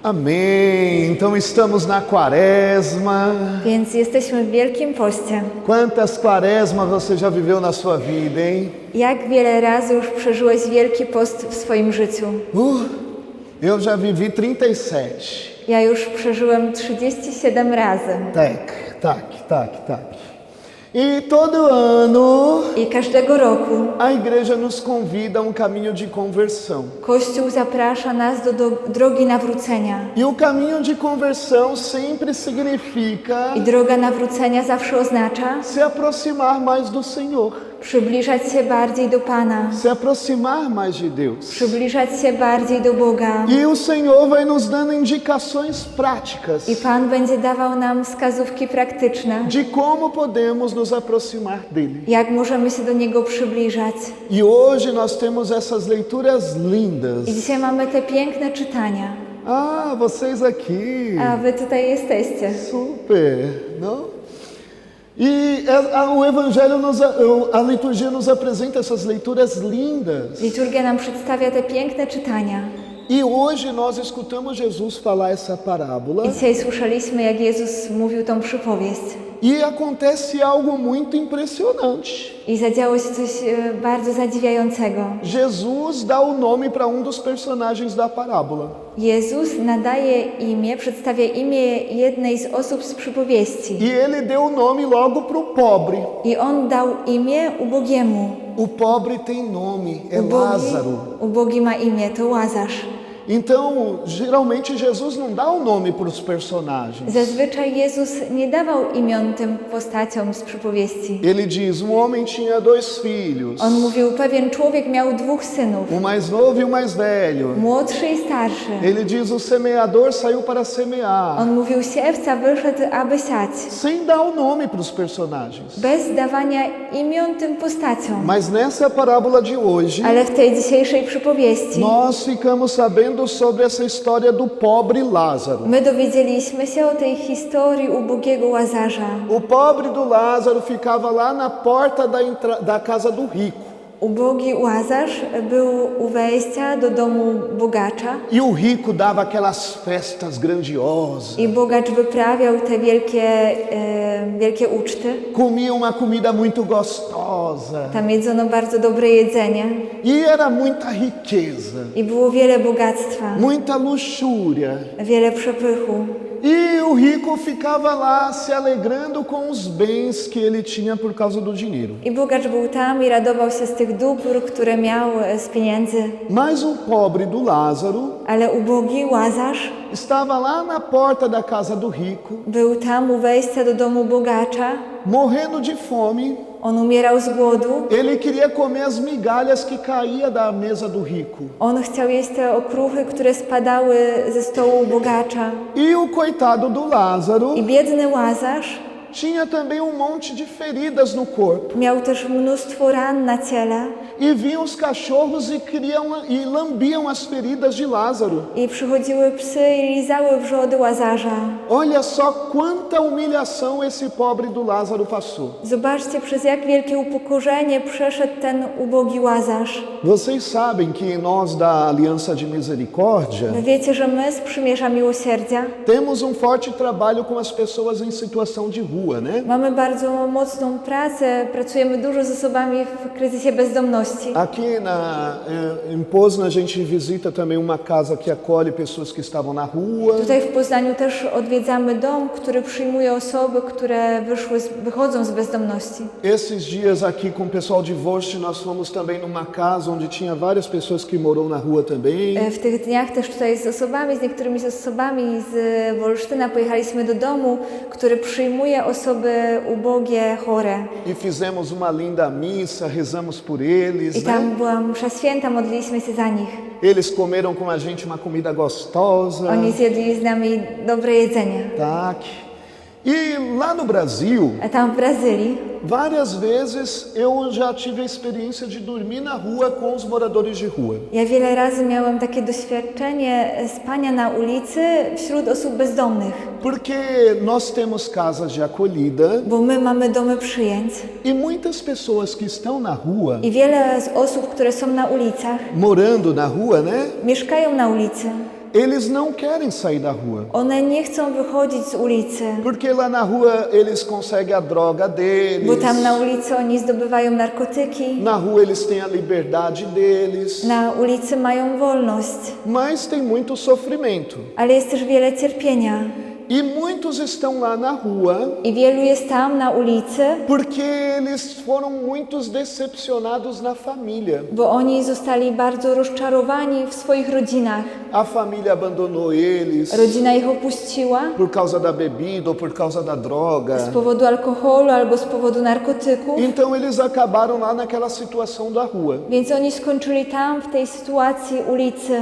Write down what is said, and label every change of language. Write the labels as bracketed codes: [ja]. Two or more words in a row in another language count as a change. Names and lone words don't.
[pt] Amém. Então estamos na quaresma. [pl] Więc jesteśmy w Wielkim Poście. [pt] Quantas quaresmas você já viveu na sua vida, hein? [pl] Jak wiele razy już przeżyłeś Wielki Post w swoim życiu? [pt] Eu já vivi 37. [pl] Ja już przeżyłem 37 razy. Tak. [pt] E todo ano [pl] I każdego roku [pt] a igreja nos convida a um caminho de conversão. [pl] Kościół zaprasza nas do drogi nawrócenia. [pt] E o caminho de conversão sempre significa [pl] I droga nawrócenia zawsze oznacza [pt] se aproximar mais do Senhor, [pl] przybliżać się bardziej do Pana, [pt] se aproximar mais de Deus. [pl] przybliżać się bardziej do Boga. [pt] E o Senhor vai nos dando indicações práticas [pl] I Pan będzie dawał nam wskazówki praktyczne, [pt] de como podemos nos aproximar dele. [pl] jak możemy się do Niego przybliżać. [pt] E hoje nós temos essas leituras lindas. [pl] I dzisiaj mamy te piękne czytania. [pt] Ah, vocês aqui. [pl] A wy tutaj jesteście. [pt] Super, não? E o Evangelho, a liturgia nos apresenta essas leituras lindas. [pl] Liturgia nam przedstawia te piękne czytania. [pt] E hoje nós escutamos Jesus falar essa parábola. [pl] I dzisiaj słyszeliśmy, jak Jezus mówił tą przypowieść. [pt] E acontece algo muito impressionante. [pl] I zadziało się coś bardzo zadziwiającego. [pt] Jesus dá o nome para dos personagens da parábola. [pl] Jezus nadaje imię, przedstawia imię jednej z osób z przypowieści. [pt] E ele deu o nome logo para o pobre. [pl] I On dał imię ubogiemu. [pt] O pobre tem nome, é Lázaro. [pl] Ubogi ma imię, to Łazarz. [pt] Então, geralmente Jesus não dá o nome para os personagens. [pl] Zazwyczaj Jezus nie dawał imion tym postaciom z przypowieści. [pt] Ele diz, homem tinha 2 filhos. [pl] On mówił, pewien człowiek miał 2 synów. [pt] O mais novo e o mais velho. [pl] Młodszy i starszy. [pt] Ele diz, o semeador saiu para semear. [pl] On mówił, siewca wyszedł, aby siać. [pt] Sem dar o nome para os personagens. [pl] Bez dawania imion tym postaciom. [pt] Mas nessa parábola de hoje, [pl] Ale w tej dzisiejszej przypowieści [pt] nós ficamos sabendo sobre essa história do pobre Lázaro. [pl] my dowiedzieliśmy się o tej historii ubogiego Łazarza. [pt] O pobre do Lázaro ficava lá na porta da casa do rico. [pl] Ubogi Łazarz był u wejścia do domu bogacza. [pt] E o rico dava aquelas festas grandiosas. [pl] I bogacz wyprawiał te wielkie uczty. [pt] Comia uma comida muito gostosa. [pl] Tam jedzono bardzo dobre jedzenie. [pt] E era muita riqueza. [pl] I było wiele bogactwa. [pt] Muita luxúria. [pl] Wiele przepychu. [pt] E o rico ficava lá se alegrando com os bens que ele tinha por causa do dinheiro. [pl] I bogacz był tam i radował się z tych dóbr, które miał z pieniędzy. [pt] Mas o pobre do Lázaro [pl] Ale ubogi Łazarz [pt] estava lá na porta da casa do rico, [pl] był tam u wejścia do domu bogacza. [pt] morrendo de fome. [pl] On umierał z głodu. [pt] Ele queria comer as migalhas que caía da mesa do rico. [pl] On chciał jeść te okruchy, które spadały ze stołu bogacza. [pt] E o coitado do Lázaro [pl] I biedny Łazarz [pt] tinha também monte de feridas no corpo. [pl] miał też mnóstwo ran na ciele. [pt] E vinham os cachorros e lambiam as feridas de Lázaro. [pl] I przychodziły psy i lizały wrzody Łazarza. [pt] Olha só quanta humilhação esse pobre do Lázaro passou. [pl] Zobaczcie, przez jak wielkie upokorzenie przeszedł ten ubogi Łazarz. [pt] Vocês sabem que nós da Aliança de Misericórdia [pl] Wy wiecie, że my z Przymierza Miłosierdzia [pt] temos forte trabalho com as pessoas em situação de rua, né? [pl] mamy bardzo mocną pracę, pracujemy dużo z osobami w kryzysie bezdomności. [pt] Aqui em Poznan a gente visita também uma casa que acolhe pessoas que estavam na rua. [pl] Tutaj w Poznaniu też odwiedzamy dom, który przyjmuje osoby, które wychodzą z bezdomności. [pt] Esses dias aqui com o pessoal de Vost nós fomos também numa casa onde tinha várias pessoas que moram na rua também. [pl] W tych dniach też tutaj z niektórymi osobami z Wolsztyna pojechaliśmy do domu, który przyjmuje osoby ubogie, chore. [pt] E fizemos uma linda missa, rezamos por eles. [pl] I tam była msza święta, modliliśmy się za nich. [pt] Eles comeram com a gente uma comida gostosa. [pl] Oni zjedli z nami dobre jedzenie. Tak. [pt] E lá no Brasil, [pl] A tam w Brazylii [pt] várias vezes eu já tive a experiência de dormir na rua com os moradores de rua. [pl] ja wiele razy miałem takie doświadczenie spania na ulicy wśród osób bezdomnych. [pt] Porque nós temos casas de acolhida [pl] Bo my mamy domy przyjęć [pt] e muitas pessoas que estão na rua, [pl] i wiele z osób, które są na ulicach, [pt] morando na rua, né? [pl] mieszkają na ulicy. [pt] eles não querem sair da rua. [pl] One nie chcą wychodzić z ulicy, [pt] Porque lá na rua eles conseguem a droga deles. [pl] bo tam na ulicy oni zdobywają narkotyki, [pt] Na rua eles têm a liberdade deles. [pl] na ulicy mają wolność, [pt] Mas tem muito sofrimento. [pl] ale jest też wiele cierpienia. [pt] E muitos estão lá na rua [pl] I wielu jest tam na ulicy, [pt] porque eles foram muitos decepcionados na família. [pl] bo oni zostali bardzo rozczarowani w swoich rodzinach. [pt] A família abandonou eles [pl] Rodzina ich opuściła [pt] por causa da bebida ou por causa da droga. [pl] z powodu alkoholu albo z powodu narkotyków, [pt] Então eles acabaram lá naquela situação da rua. [pl] więc oni skończyli tam w tej sytuacji ulicy.